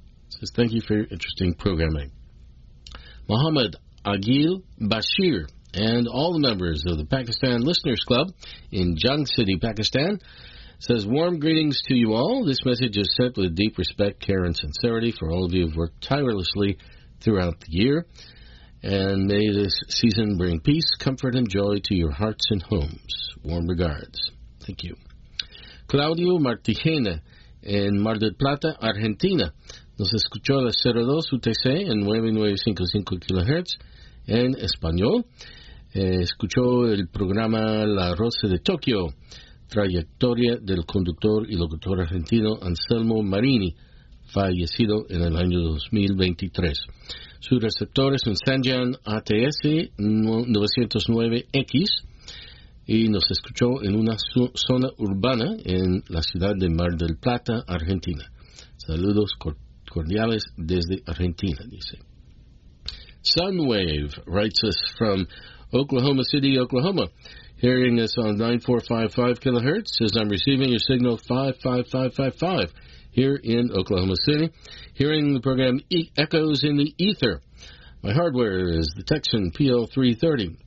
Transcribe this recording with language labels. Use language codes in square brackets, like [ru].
[en] Says thank you for your interesting programming. Muhammad Agil Bashir and all the members of the Pakistan Listeners Club in Jung City, Pakistan, says warm greetings to you all. This message is sent with deep respect, care, and sincerity for all of you who have worked tirelessly throughout the year. And may this season bring peace, comfort, and joy to your hearts and homes. Warm regards. Thank you. [es] Claudio Martijena, en Mar del Plata, Argentina, nos escuchó a las 02 UTC en 9955 kHz en español. Escuchó el programa La Rosa de Tokio, trayectoria del conductor y locutor argentino Anselmo Marini, fallecido en el año 2023. Su receptor es un Sanjan ATS 909X. Y nos escuchó en una zona urbana en la ciudad de Mar del Plata, Argentina. Saludos cordiales desde Argentina, dice. [en] Sunwave writes us from Oklahoma City, Oklahoma. Hearing us on 9455 kilohertz, says I'm receiving your signal 55555 here in Oklahoma City. Hearing the program echoes in the ether. My hardware is the Texan PL330.